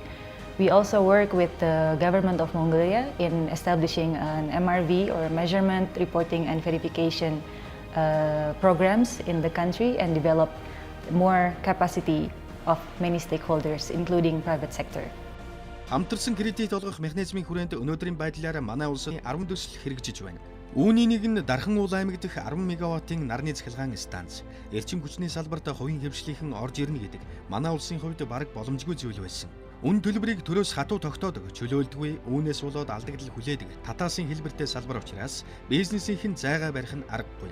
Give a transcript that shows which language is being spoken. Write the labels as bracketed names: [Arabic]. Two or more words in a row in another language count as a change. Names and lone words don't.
[English] We also work with the government of Mongolia in establishing an MRV, or measurement, reporting and verification programs in the country, and develop more capacity of many stakeholders, including private sector. [Mongolian] Хамтарсан кредит олгох механизмын хүрээнд өнөөдрийн байдлаар манай улс 10 төсөл хэрэгжиж байна. Үүний нэг нь Дархан уул аймаг дэх 10 мегаваттын нарны цахилгаан станц. Эрчим хүчний салбарт хувийн хөвшлийнхэн орж ирнэ гэдэг манай улсын хувьд бараг боломжгүй зүйл байсан. Үн төлбөрийг төрөөс хатуу тогтоодог, чөлөөлдөггүй, үүнээс болоод алдагдал хүлээдэг татаасын хэлбэртэй салбар учраас бизнесийнхэн зайгаа барих нь аргагүй.